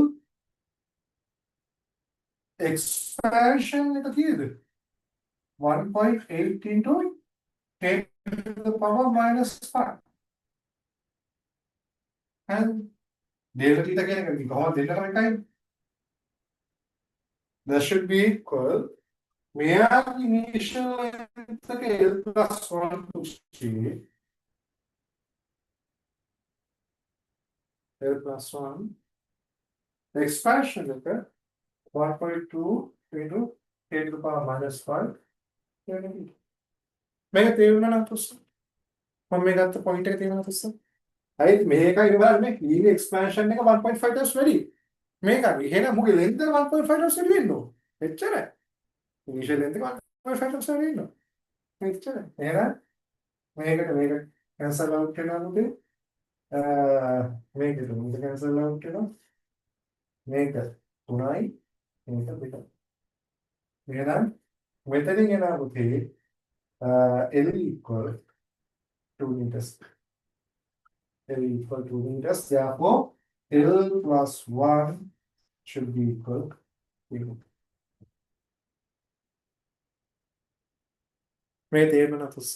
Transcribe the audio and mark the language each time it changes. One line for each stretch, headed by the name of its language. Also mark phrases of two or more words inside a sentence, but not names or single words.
English: expansion
Sinhala: එක කීයද
English: 1.8 into 10 to the power minus 5 and delta theta
Sinhala: කියන එක කොහොමද දෙන්නටම එකයි
English: that should be equal මෙයාගේ initial length එක L plus 1 to C L plus 1 expansion
Sinhala: එක 1.2
English: into 10 to the power minus 5
Sinhala: මේක තේරුණා නේද පුස්ස මම මේ ගත්ත පොයින්ට් එක තේරුණා පුස්ස හරි මේකයි බලන්න මේ E expansion එක 1.5 times වැඩි මේක හරි එහෙනම් මුගේ length එක 1.5 times වැඩි වෙන්න ඕන එච්චරයි
English: initial length
Sinhala: එක 1.5 times වැඩි වෙන්න ඕන එච්චරයි එහෙනම් මේක
English: cancel out
Sinhala: වෙනවා මුගේ මේක
English: cancel out
Sinhala: වෙනවා මේක 3යි මේක 2යි එහෙනම් මෙතනින් එනවා පුතේ
English: L equal 2 meters. L equal 2 meters. Therefore, L plus 1 should be equal to 2.
Sinhala: මේ තේරෙන්න තුස්ස.